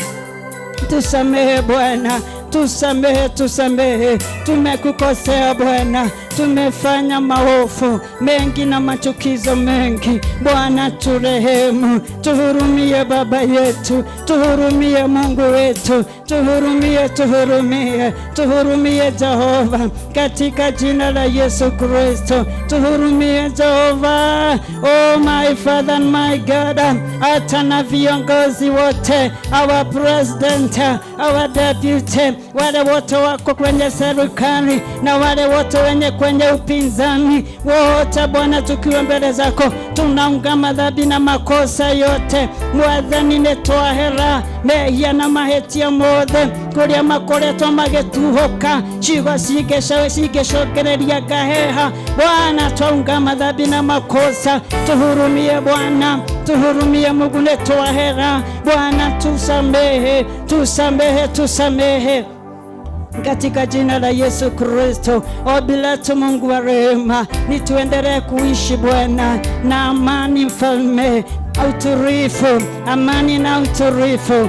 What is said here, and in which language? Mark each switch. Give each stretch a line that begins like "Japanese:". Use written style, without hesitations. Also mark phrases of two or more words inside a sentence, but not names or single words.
Swahili: Tusamehe Bwana, tusamehe, tumekukosea Bwana, tumefanya maovu mengi na machukizo mengi. Bwana turehemu, tuhurumie Baba yetu, tuhurumie Mungu wetu, tuhurumie Jehova, katika jina la Yesu Kristo, tuhurumie Jehova.
English: Oh my Father and my God,
Swahili: hata na viongozi wote,
English: our president, our deputy,
Swahili: wale wote wako kwenye serikali na wale wote wenye kwenye upinzani, wote Bwana, tukiwa mbele zako, tunaungama dhambi na makosa yote.
Kikuyu: Mwathani netoa hera mehia na mahetia mothe kuria makoretwo magetuhoka, ciugo cigecokereria gaheha.
Swahili: Bwana, twaungama dhambi na makosa, tuhurumie Bwana, tuhurumie Mungu,
Kikuyu: netoa hera
Swahili: Bwana, tusamehe katika jina la Yesu Kristo. Ombi letu Mungu wa rehema, ni tuendelee kuishi Bwana na amani, mfalme, utulivu, amani na utulivu.